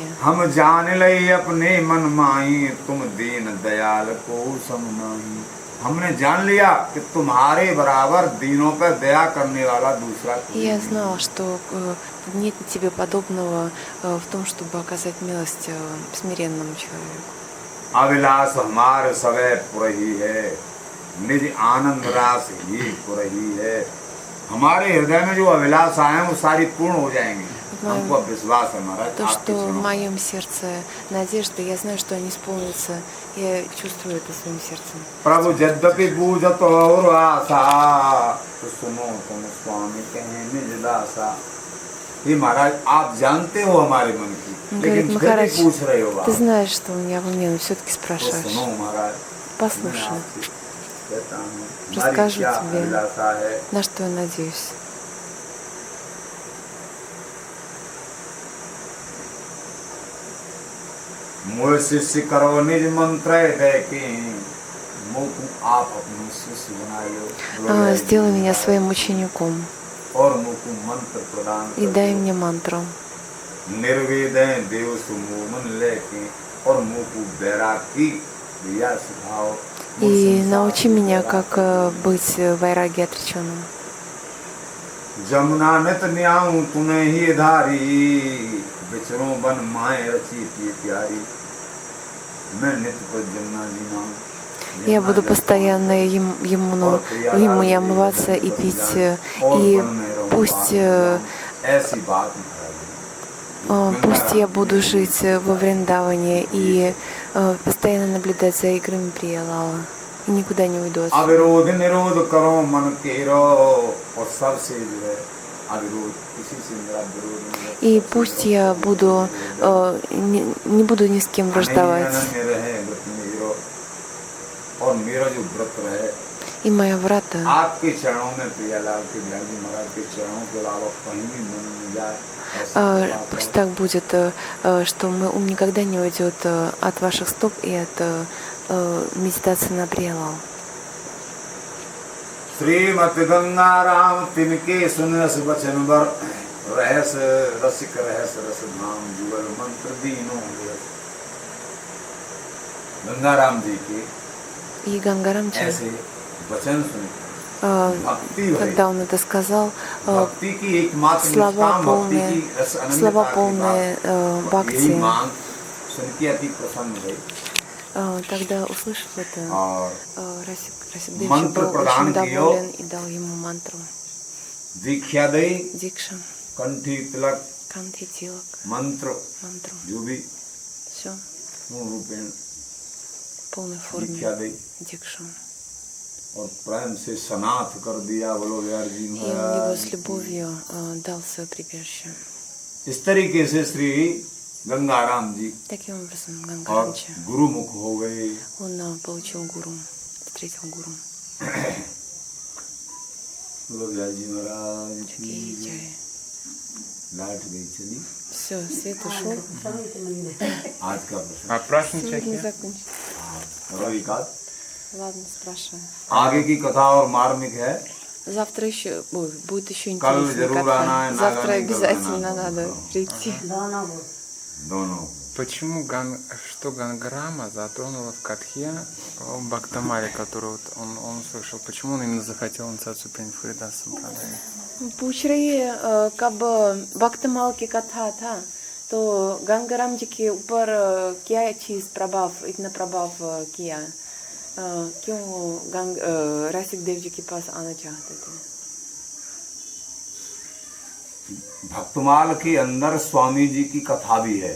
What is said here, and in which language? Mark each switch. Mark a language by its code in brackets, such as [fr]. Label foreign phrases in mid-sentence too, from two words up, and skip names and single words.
[hi] हम जान लई अपने मन माही तुम दीन दयाल को सम नाही। हमने जान लिया कि तुम्हारे बराबर दीनों पर दया करने वाला दूसरा [ru] И [hi] कोई [ru] я [hi] नहीं। [ru] знала, что нет тебе подобного в том, чтобы оказать милость смиренному человеку. [hi] अभिलाष हमारे सवै पुरही है, निज आनंद रास ही पुरही है। हमारे हृदय में जो अभिलाषाएं हैं वो सारी पूर्ण हो जाएंगी। हमको अब विश्वास है महाराज [ru] То, [hi] आपके [ru] что в [hi] चरणों। [ru] моем сердце надежда, я знаю, что они исполнятся. Я чувствую это своим сердцем. [hi] प्रभु यद्यपि बूझत और आशा तो सुनो तुम स्वामी कहें निज दासा। ये महाराज आप जानते हो हमारे मन की, [ru] Он [hi] लेकिन [ru] говорит: [hi] फिर भी [ru] Махарадж, [hi] पूछ रहे हो [ru] ты [hi] आप। [ru] знаешь, что у меня в уме, но все-таки [hi] तो [ru] спрашиваешь. [hi] सुनो महाराज, मैं [ru] Послушай. [hi] आपसे कहता हूँ [ru] расскажу [hi] क्या [ru] тебе, [hi] अभिलाषा है। [ru] на что я надеюсь. [hi] मोह शिष्य करो निज मंत्र दे के मोह आप अपने शिष्य बनाए [ru] Сделай меня своим учеником [hi] और मुकु मंत्र प्रदान [ru] и дай мне мантру. [hi] निर्वेदय देव सुमोमन लेके और मुकु बैरागी दिया सिखाओ [ru] И научи меня, как быть вайраги отреченным. [hi] जमुना नित न्याऊ तूने ही धारी बिचरों बन माए रची की प्यारी मैं नित्य पर जमुना जी नाम [ru] Я буду постоянно ему и омываться, и пить, и пусть я буду жить во Вриндаване и постоянно наблюдать за играми Приялала. И никуда не уйду отсюда. [hi] अविरोध निरोध करो मन केरो और सबसे जो है अविरोध किसी से मेरा विरोध नहीं है। [ru] И пусть я буду не буду ни с кем враждовать. [hi] और मेरा जो व्रत रहे [ru] И моя врата [hi] आपके चरणों में प्रियालाल के ज्ञान जी महाराज के चरणों के अलावा कहीं भी मन नहीं जाए। [ru] пусть так будет, что ум никогда не уйдет от ваших стоп и от медитации на Приялал. [hi] श्रीमत गंगा राम तिनके सुनस वचन वर रहस रसिक रहस रस धाम जुगल मंत्र दीनों गंगा राम जी के [ru] И Гангарамчи, [hi] ऐसे वचन सुन [ru] когда он это сказал, [hi] भक्ति की एकमात्र [ru] слова [hi] निष्काम भक्ति की [ru] полные, [hi] रस अनन्यता [ru] слова [hi] के [ru] полные [hi] बाद यही [ru] бхакти. [hi] मांग सुन के अति प्रसन्न हुई [ru] Тогда, услышав это, [hi] और [ru] Расикдевичи [hi] मंत्र [ru] был [hi] प्रदान [ru] очень [hi] कियो। [ru] доволен и дал ему мантру. [hi] दीक्षा दई [ru] Дикша, [hi] कंठी तिलक [ru] Канти, Тилак, [hi] मंत्र [ru] мантру. [hi] जो भी [ru] Все [hi] पूर्ण रूपेण [ru] в полной форме. [hi] दीक्षा दई [ru] Дикшу. [hi] और प्रेम से सनाथ कर दिया बोलो यार जी [ru] И он его [hi] महाराज [ru] с любовью дал свое прибежище. [hi] इस तरीके से श्री गंगाराम जी [ru] Таким образом, [hi] और [ru] Гангарамчи, [hi] गुरुमुख हो गए। [ru] он получил гуру, встретил гуру. [hi] बोलो यार जी महाराज की [ru] Такие чаи. [hi] लाइट गई चली। [ru] Все, свет ушел. [hi] आज का प्रश्न [ru] А праздничек Сегодня я? закончим. [hi] रवि का [ru] Ладно, спрашиваю. [hi] आगे की कथा और मार्मिक है। [ru] Завтра еще будет еще [hi] Кал [ru] интереснее. [hi] जरूर आना है, [ru] Завтра [hi] नागा नहीं [ru] обязательно [hi] करना है, [ru] надо [hi] हाँ। [ru] прийти. [hi] दोनों [ru] Почему что Гангарама затронула в Катхе Бхактамаре, который вот он услышал? Почему он именно захотел инициацию принять в Харидас Сампрадай? [hi] पूछ रही है कब भक्तमाल की कथा था तो गंगाराम जी के ऊपर क्या चीज प्रभाव इतना प्रभाव किया क्यों रसिक देव जी के पास आना चाहते थे? भक्तमाल के अंदर स्वामी जी की कथा भी है।